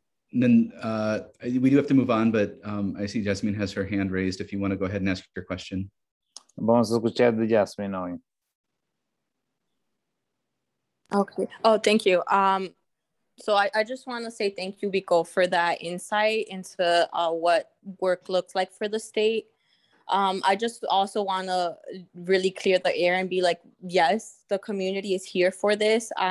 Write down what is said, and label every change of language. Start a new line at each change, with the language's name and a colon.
English: Then we do have to move on, but I see Jasmine has her hand raised. If you want to go ahead and ask your question.
Spanish: Vamos a escuchar de Jasmine hoy.
English: Okay. Oh, thank you. So I just want to say thank you, Vico, for that insight into what work looks like for the state. I just also want to really clear the air and be like, yes, the community is here for this.